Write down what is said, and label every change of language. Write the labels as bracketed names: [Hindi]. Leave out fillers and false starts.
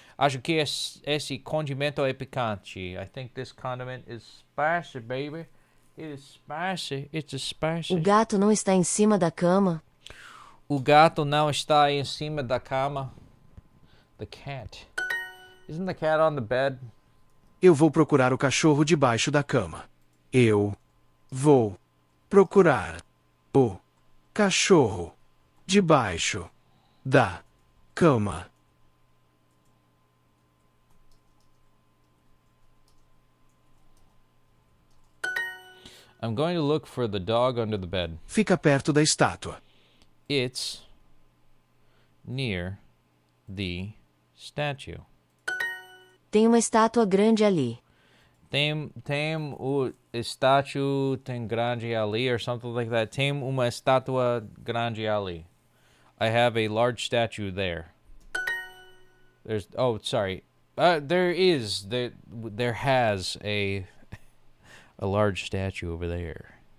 [Portuguese] Acho que esse condimento é picante. [English] I think this condiment is spicy, baby. It is spicy. It's spicy. [Portuguese] O gato não está em cima da cama. O gato não está em cima da cama. [English] The cat. Isn't the cat on the bed? [Portuguese] Eu vou procurar o cachorro debaixo da cama. Eu vou procurar o cachorro debaixo da cama. [English] I'm going to look for the dog under the bed. [Portuguese] Fica perto da estátua. [English] It's near the statue. [Portuguese] Tem uma estátua grande ali. Tem o estátua tem grande ali [English] or something like that. [Portuguese] Tem uma estátua grande ali. [English] I have a large statue there. There has a large statue over there.